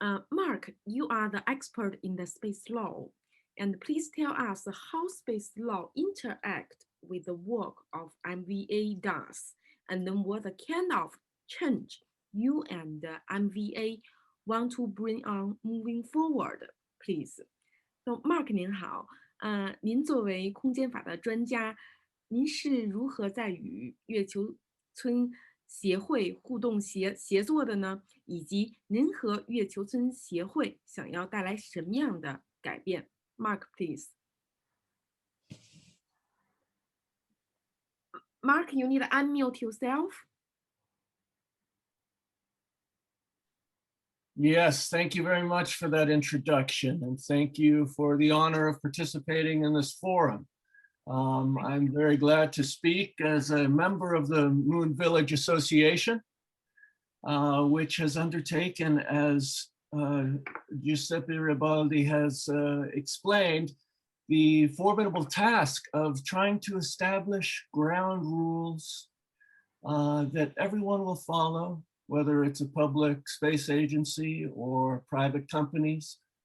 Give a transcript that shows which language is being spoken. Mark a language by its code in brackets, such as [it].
[en] Mark, you are the expert in the space law, and please tell us how space law interact with the work of MVA does, and then what kind of change you and MVA want to bring on moving forward, please. [zh] So Mark 您好，您作为空间法的专家，您是如何在与月球村协会互动协作的呢？以及您和月球村协会想要带来什么样的改变 ？ [en] Mark, please. Mark, you need to unmute yourself. Yes, thank you very much for that introduction, and thank you for the honor of participating in this forum. I'm very glad to speak as a member of the Moon Village Association, which has undertaken, as Giuseppe Ribaldi has explained, the formidable task of trying to establish ground rules that everyone will follow, whether it's a public space agency or private companies.